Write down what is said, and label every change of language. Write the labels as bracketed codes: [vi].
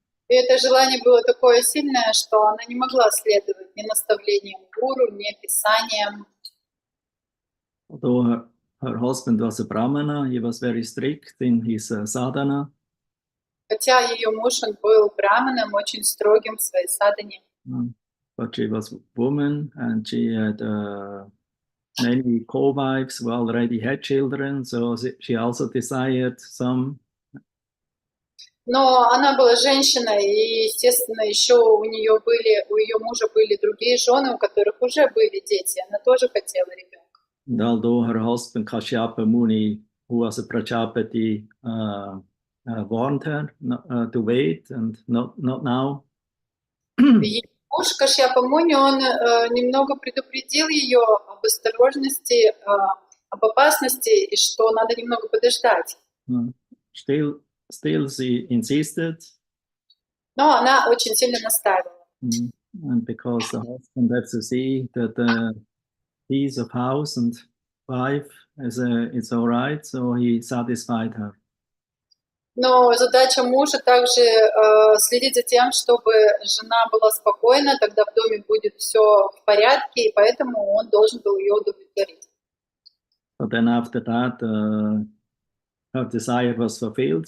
[ru] И это желание было такое сильное, что она не могла следовать ни наставлениям гуру, ни писаниям. [en] Although her husband was a brahmana, he was very strict in his sadhana. [ru] Хотя ее муж, он был браманом, очень строгим в своей садхане. [en] But she was a woman and she had many co-wives who already had children, so she also desired some. [ru] Но она была женщиной, и, естественно, еще у ее мужа были другие жены, у которых уже были дети. Она тоже хотела ребенка. [en] And although her husband Kashyapa Muni, who was a Prajapati, warned her to wait and not now. [ru] Ее муж Кашьяпа Муни, он немного предупредил ее об осторожности, об опасности, и что надо немного подождать. [en] Still she insisted. [ru] Но она очень сильно настаивала. [en] And because the husband had to see that the peace of house and wife is all right, so he satisfied her. [ru] Но задача мужа также следить за тем, чтобы жена была спокойна, тогда в доме будет все в порядке, и поэтому он должен был ее удовлетворить. [en] But then after that, her desire was fulfilled.